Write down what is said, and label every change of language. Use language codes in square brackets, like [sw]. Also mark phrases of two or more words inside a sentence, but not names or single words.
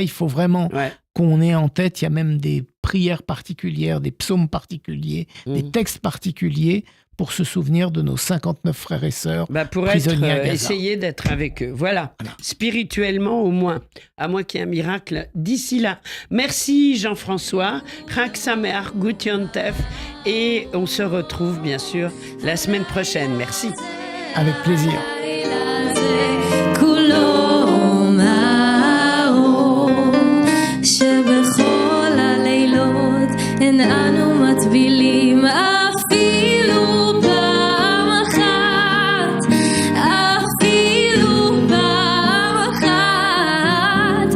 [fr] Il faut vraiment qu'on ait en tête, il y a même des prières particulières, des psaumes particuliers, des textes particuliers pour se souvenir de nos 59 frères et sœurs prisonniers à Gaza. Essayer d'être avec eux. Voilà, spirituellement au moins, à moins qu'il y ait un miracle d'ici là. Merci Jean-François, [he] חג שמח, [yi] גוט יום־טוב, [fr] et on se retrouve bien sûr la semaine prochaine. Merci. Avec plaisir. [he] שבכל הלילות אין אנו מטבילים אפילו פעם אחת, אפילו פעם אחת.